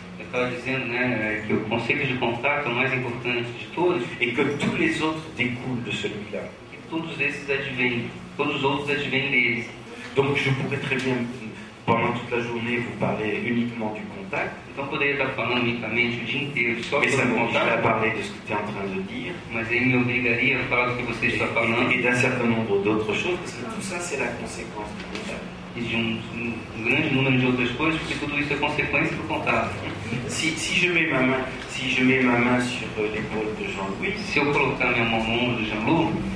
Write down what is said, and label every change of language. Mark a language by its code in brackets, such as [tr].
[pt] Eu estava dizendo, né, que o conceito de contato é o mais importante de todos, [fr] Et que tous les autres découlent de celui-là. [pt] e todos esses advêm, todos os outros advêm deles. [fr] Donc je pourrais très bien, pendant toute la journée, vous parler uniquement du contact, [pt] Então eu poderia estar falando unicamente o dia inteiro só [fr] mais ça [pt] sobre o [fr] m'obligerait à [pt] contato, [fr] parler de ce que tu es en train de dire, [pt] mas aí me obrigaria a falar do que você está falando [fr] et d'un certain nombre d'autres choses, parce que tout ça c'est la conséquence du contact. [pt] e de um grande número de outras coisas, porque tudo isso é consequência do contato. [fr] Si je mets ma main sur l'épaule de Jean-Louis, [pt] Se eu colocar minha mão no ombro do Jean-Luc,